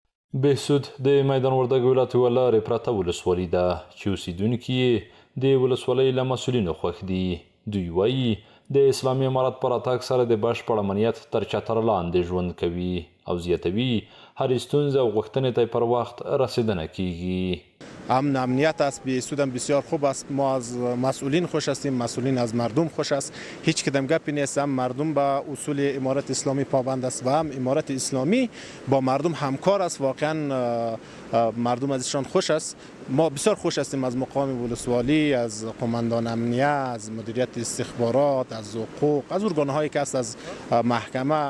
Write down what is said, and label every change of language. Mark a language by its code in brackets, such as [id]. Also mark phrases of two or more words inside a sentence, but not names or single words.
[ps] بهسود د میدان وردګ ولایت یوه لارې پرته ولسوالي ده چې اوسیدونکي یې د ولسوالۍ له مسؤلینو خوښ دي. دوی وایي د اسلامي امارت په راتګ سره د بشپړ امنیت تر چتر لاندې ژوند کوي او زیاتوي هرې ستونزې او غوښتنې ته پر وخت رسیدنه کیږي. [fa] امنیت است. بهسود هم بسیار خوب است. ما از مسئولین خوش هستیم، مسئولین از مردم خوش است. هیچ کدام گپی نیست. هم مردم به اصول امارت اسلامی پابند است و هم امارت اسلامی با مردم همکار است. واقعا مردم ازشان خوش است. ما بسیار خوش هستیم از مقام ولسوالی، از قماندان امنیه، از مدیریت استخبارات، از حقوق، از ارگان‌هایی که است، از محکمه.